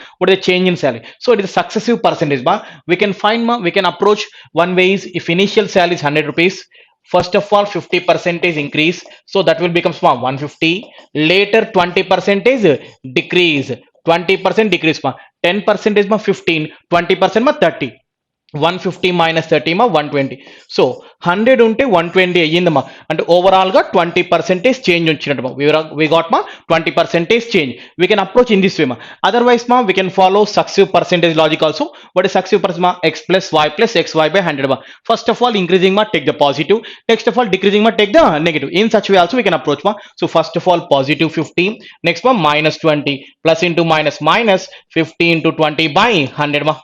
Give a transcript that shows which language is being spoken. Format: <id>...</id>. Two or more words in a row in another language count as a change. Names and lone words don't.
<en>What is the change in salary? So it is a successive percentage ba. We can find ma, we can approach one way is if initial salary is 100 rupees, first of all 50% is increase, so that will become small 150, later 20% is decrease, 20% decrease ma, 10% is ma 15, 20% ma 30, 150 minus 30 ma 120.</en> <te>So 100 ఉంటే 120 అయ్యిందమ్మా, అంటే ఓవరాల్ గా 20% చేంజ్ వచ్చినట్టు</te> <en>we got ma 20% change. We can approach in this way ma. Otherwise ma we can follow successive percentage logic also. What is successive percentage ma? X plus y plus xy by 100 ma. First of all increasing ma take the positive, next of all decreasing ma take the negative. In such way also we can approach ma. So first of all positive 50, next ma minus 20, plus into minus minus 50 into 20 by 100 ma.</en>